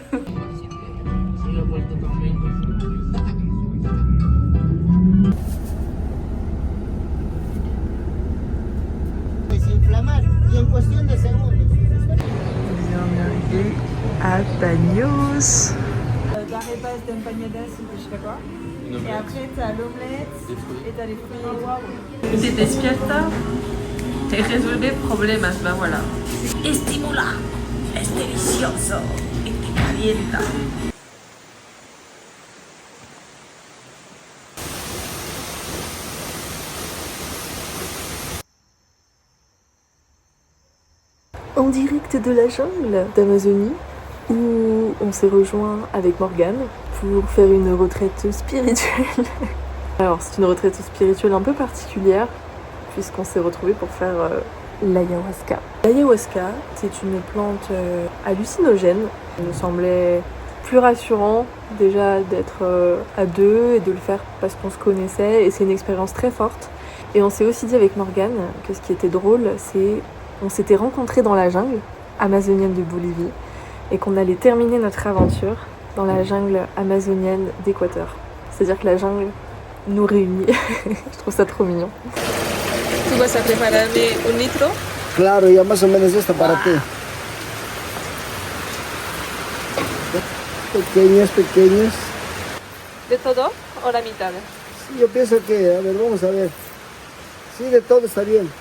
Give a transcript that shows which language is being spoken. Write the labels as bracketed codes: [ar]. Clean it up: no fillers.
[fr] Bienvenue à Baños. Arepas d'empanadas, je sais pas quoi. Et après, t'as l'omelette et t'as les fruits. [es] ¿Te despierta? Te resuelve problemas, [fr] ben voilà. [es] Estimula, es delicioso y te calienta. [fr] En direct de la jungle d'Amazonie, où on s'est rejoint avec Morgane pour faire une retraite spirituelle. Alors c'est une retraite spirituelle un peu particulière puisqu'on s'est retrouvés pour faire l'ayahuasca. L'ayahuasca, c'est une plante hallucinogène. Il me semblait plus rassurant déjà d'être à deux et de le faire parce qu'on se connaissait et c'est une expérience très forte. Et on s'est aussi dit avec Morgane que ce qui était drôle, c'est on s'était rencontrés dans la jungle amazonienne de Bolivie et qu'on allait terminer notre aventure dans la jungle amazonienne d'Équateur. C'est-à-dire que la jungle nous réunit. Je trouve ça trop mignon. [es] ¿Tú vas a prepararme un litro? Claro, ya más o menos esto para ti. Pequeños. ¿De todo o la mitad? Sí, yo pienso que, a ver, vamos a ver. Sí, de todo está bien.